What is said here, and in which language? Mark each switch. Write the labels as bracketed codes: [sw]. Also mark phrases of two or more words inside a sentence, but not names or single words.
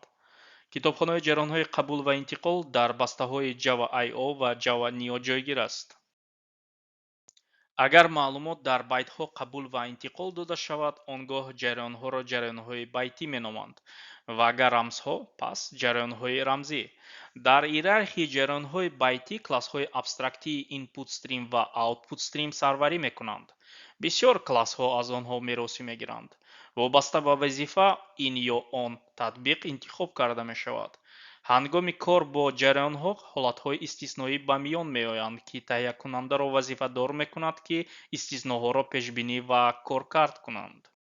[tg] китобхонаи ҷараёнҳои қабул ва интиқол дар бастаҳои Java.io ва Java.neo ҷойгир аст. агар маълумот дар байтҳо қабул ва интиқол дода шавад, он гоҳ ҷараёнҳоро ҷараёнҳои байтӣ меноманд, ва агар рамзҳо, пас ҷараёнҳои рамзӣ. дар иерархияи ҷараёнҳои байтӣ класҳои абстрактии [en] input stream [tg] ва [en] output stream [tg] сарварӣ мекунанд. бисёр класҳо аз онҳо меросӣ мегиранд. вобаста ба вазифа, ин ё он татбиқ интихоб карда мешавад. ҳангоми кор бо ҷараёнҳо ҳолатҳои истисноӣ ба миён меоянд ки таҳиякунандаро вазифадор мекунад ки истисноҳоро пешбинӣ ва коркард кунанд.